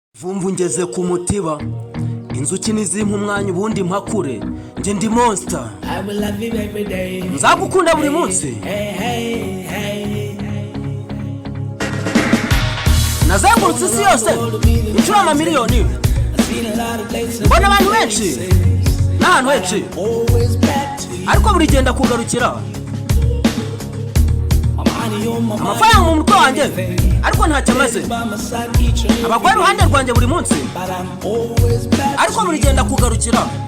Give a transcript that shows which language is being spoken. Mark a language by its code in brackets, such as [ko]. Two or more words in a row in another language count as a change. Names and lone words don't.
[rw] Vumvu ngeze ku mutiba. Inzuki nizimpa umwanya ubundi mpakure. Njye ndi monster. [en] I will love you every day. [rw] Nzagukunda buri munsi. Hey, hey, hey. Nazengurutse isi yose. Inshuro amamiliyoni. [en] I've seen a lot of places. [rw] Mbona abantu benshi. N'ahantu henshi. [en] Always back to you. [rw] Ariko buri gihe ndakugarukira. Amafaranga mu mutwe wanjye, ariko ntacyo amaze. Abagore iruhande rwanjye buri munsi, ariko buri gihe ndakugarukira.